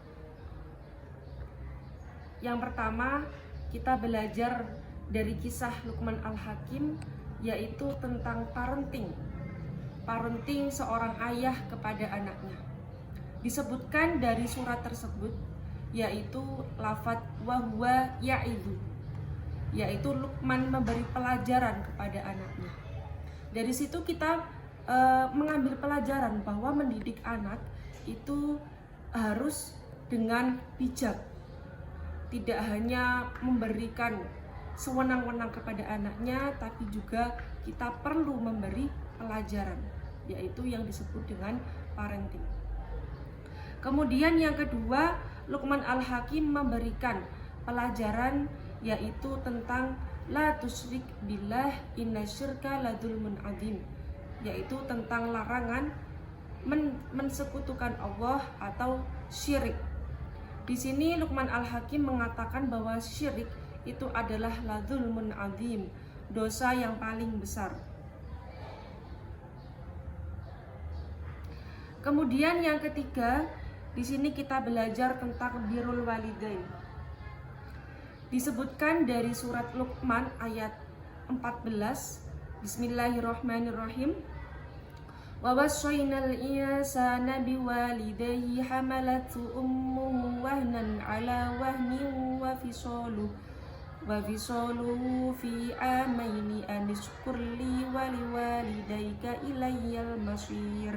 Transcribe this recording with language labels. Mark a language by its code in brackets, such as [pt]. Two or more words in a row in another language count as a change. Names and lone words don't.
[id] Yang pertama, kita belajar dari kisah Luqman Al-Hakim, yaitu tentang parenting seorang ayah kepada anaknya. Disebutkan dari surat tersebut yaitu lafadz [ar] وهو يعظه, [id] yaitu Luqman memberi pelajaran kepada anaknya. Dari situ kita mengambil pelajaran bahwa mendidik anak itu harus dengan bijak, tidak hanya memberikan sewenang-wenang kepada anaknya, tapi juga kita perlu memberi pelajaran, yaitu yang disebut dengan parenting. Kemudian yang kedua, Luqman Al-Hakim memberikan pelajaran yaitu tentang [ar] لا تشرك بالله إن الشرك لظلم عظيم, [id] yaitu tentang larangan mensekutukan Allah atau syirik. Di sini Luqman Al-Hakim mengatakan bahwa syirik itu adalah [ar] لظلم عظيم, [id] dosa yang paling besar. Kemudian yang ketiga, di sini kita belajar tentang [ar] بر الوالدين. [id] Disebutkan dari surat Luqman ayat 14, Bismillahirrahmanirrahim. [ar] ووصينا الإنسان بوالديه حملته أمه وهنا على وهن وفصاله في عامين أن اشكر لي ولوالديك إلي المصير.